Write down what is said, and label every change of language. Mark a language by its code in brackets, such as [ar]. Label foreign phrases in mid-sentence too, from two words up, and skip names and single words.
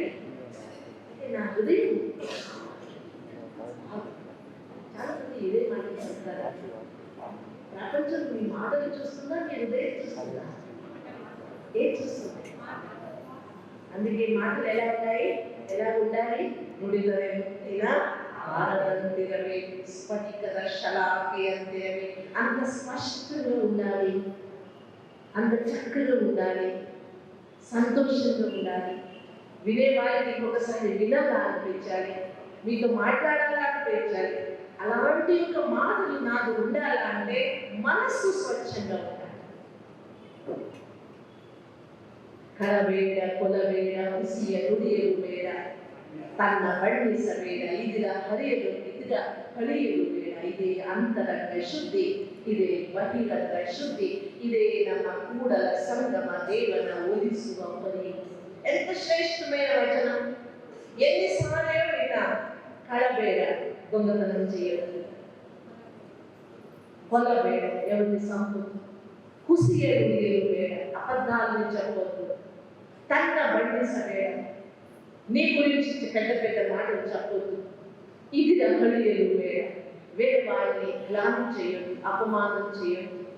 [te] అంటే నా హృదయం చాలా మంది ఇదే మాటలు చెప్తారా, ప్రపంచం మీ మాటలు చూస్తుందా, మీ హృదయం చూస్తుందా, ఏం చూస్తుంది? అందుకే మాటలు ఎలా ఉన్నాయి, ఎలా ఉండాలి, [kn] ನುಡಿದರೆ ಮುತ್ತಿನ ಹಾರದಂತಿರಬೇಕು, ಸ್ಫಟಿಕದ ಶಲಾಕೆ ಅಂತಿರಬೇಕು. [te] అంత స్పష్టంగా ఉండాలి, అంత చక్కగా ఉండాలి, సంతోషంగా ఉండాలి. వినేవారికి ఒకసారి వినాలా అనిపించాలి, మీతో మాట్లాడాలా అనిపించాలి. అలాంటి ఒక మాటలు నాకు ఉండాలంటే మనస్సు స్వచ్ఛంగా ఉండాలి. [kn] ಕಳಬೇಡ, ಕೊಲಬೇಡ, ಹುಸಿಯ ನುಡಿಯಲು ಬೇಡ, ತನ್ನ ಬಣ್ಣಿಸಬೇಡ, ಇದರ ಹರಿಯಲು ಬೇಡ. ಇದೇ ಅಂತರಂಗ ಶುದ್ಧಿ, ಇದೇ ಬಹಿರಂಗ ಶುದ್ಧಿ, ಇದೇ ನಮ್ಮ ಕೂಡಲ ಸಂಗಮ ದೇವನ ಒಲಿಸುವ ಪರಿ. [te] ఎంత శ్రేష్టమైన వచనం! ఎన్నిసార్లు విన్నా, కళబేడ, దొంగతనం చేయదు, కొలబేడ, ఎవరిని సంపు, [kn] ಹುಸಿಯಲು ಬೇಡ, [te] అబద్ధాలను చెప్పవద్దు, [kn] ತನ್ನ ಬಣ್ಣಿಸಬೇಡ, [te] నీ గురించి పెద్ద పెద్ద మాటలు చెప్పొద్దు, [kn] ಇದಿರ ಹಳಿಯಲು ಬೇಡ, [te] వేరే వారిని గ్లాని చేయొద్దు, అపమానం చేయొద్దు.